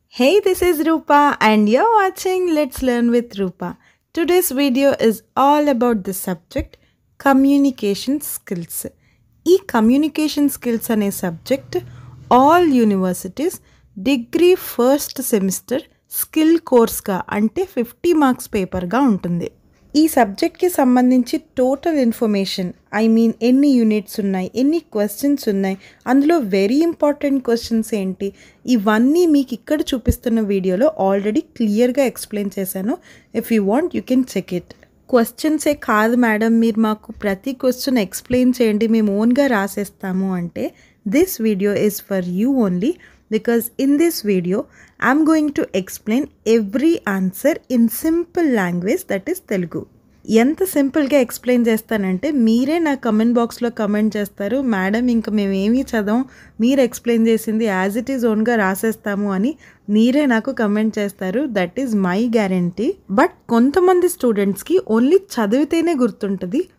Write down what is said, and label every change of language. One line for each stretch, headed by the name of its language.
English: Hey, this is Rupa, and you're watching Let's Learn with Rupa. Today's video is all about the subject communication skills.
Telugu: ఈ communication skills అనే subject all universities degree first semester skill కోర్స్గా అంటే 50 marks పేపర్గా ఉంటుంది. ఈ సబ్జెక్ట్కి సంబంధించి total information ఎన్ని units ఉన్నాయి, ఎన్ని క్వశ్చన్స్ ఉన్నాయి, అందులో వెరీ ఇంపార్టెంట్ క్వశ్చన్స్ ఏంటి, ఇవన్నీ మీకు ఇక్కడ చూపిస్తున్న వీడియోలో ఆల్రెడీ క్లియర్గా ఎక్స్ప్లెయిన్ చేశాను.
English: If you want you can check it.
Telugu: క్వశ్చన్సే కాదు మేడం, మీరు మాకు ప్రతి క్వశ్చన్ ఎక్స్ప్లెయిన్ చేయండి, మేము ఓన్గా రాసేస్తాము అంటే
English: This video is for you only. Because in this video, I'm going to explain every answer in simple language, that is Telugu.
Telugu: ఎంత సింపుల్గా ఎక్స్ప్లెయిన్ చేస్తానంటే మీరే నా కమెంట్ బాక్స్లో కమెంట్ చేస్తారు, మేడం ఇంకా మేము ఏమీ చదవం, మీరు ఎక్స్ప్లెయిన్ చేసింది
English: as it is
Telugu: ఓన్గా రాసేస్తాము అని మీరే నాకు కమెంట్ చేస్తారు.
English: That is my guarantee.
Telugu: But కొంతమంది స్టూడెంట్స్కి ఓన్లీ చదివితేనే గుర్తుంటుంది.